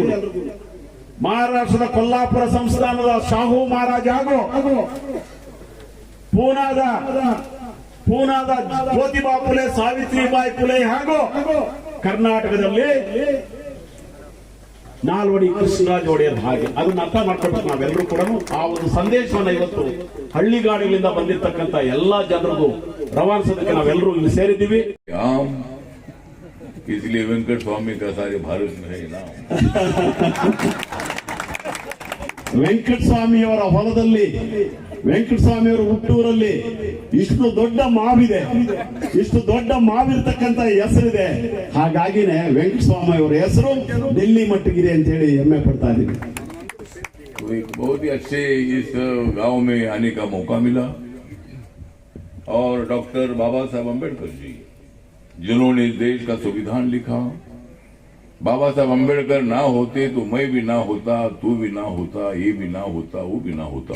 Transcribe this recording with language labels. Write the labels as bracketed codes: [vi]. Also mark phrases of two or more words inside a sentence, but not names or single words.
[kn] ಮಹಾರಾಷ್ಟ್ರದ ಕೊಲ್ಲಾಪುರ ಸಂಸ್ಥಾನದ ಶಾಹು ಮಹಾರಾಜ್ ಹಾಗೂ ಪೂನಾದ ಜ್ಯೋತಿಬಾ ಫುಲೆ, ಸಾವಿತ್ರಿಬಾಯಿ ಫುಲೆ ಹಾಗೂ ಕರ್ನಾಟಕದಲ್ಲಿ ನಾಲ್ವಡಿ ಕೃಷ್ಣರಾಜ ಒಡೆಯರ್. ಹಾಗೆ ಅದನ್ನ ಅರ್ಥ ಮಾಡ್ಕೊಳ್ಬೇಕು ನಾವೆಲ್ಲರೂ ಕೂಡ. ಆ ಒಂದು ಸಂದೇಶವನ್ನ ಇವತ್ತು ಹಳ್ಳಿಗಾಡಿಗಳಿಂದ ಬಂದಿರತಕ್ಕಂತ ಎಲ್ಲಾ ಜನರಿಗೂ ರವಾನಿಸೋದಕ್ಕೆ ನಾವೆಲ್ಲರೂ ಇಲ್ಲಿ ಸೇರಿದ್ದೀವಿ. [hi] इसलिए वेंकट स्वामी का सारे भारत में है नाम. [kn] ವೆಂಕಟಸ್ವಾಮಿಯವರ ಹೊಲದಲ್ಲಿ, ವೆಂಕಟಸ್ವಾಮಿಯವರ ಹುಟ್ಟೂರಲ್ಲಿ ಇಷ್ಟು ದೊಡ್ಡ ಮಾವಿದೆ, ಇಷ್ಟು ದೊಡ್ಡ ಮಾವಿರ್ತಕ್ಕಂತ ಹೆಸರಿದೆ. ಹಾಗಾಗಿನೇ ವೆಂಕಟಸ್ವಾಮಿ ಅವರ ಹೆಸರು ಡೆಲ್ಲಿ ಮಟ್ಟಿಗಿದೆ ಅಂತ ಹೇಳಿ ಹೆಮ್ಮೆ ಪಡ್ತಾ ಇದ್ದೀವಿ. [hi] तो एक बहुत ही अच्छे इस गांव में आने का मौका मिला और डॉक्टर बाबा साहब अम्बेडकर जी जिन्होंने इस देश का संविधान लिखा, बाबा साहब अम्बेडकर ना होते तो मैं भी ना होता, तू भी ना होता, ये भी ना होता, वो भी ना होता.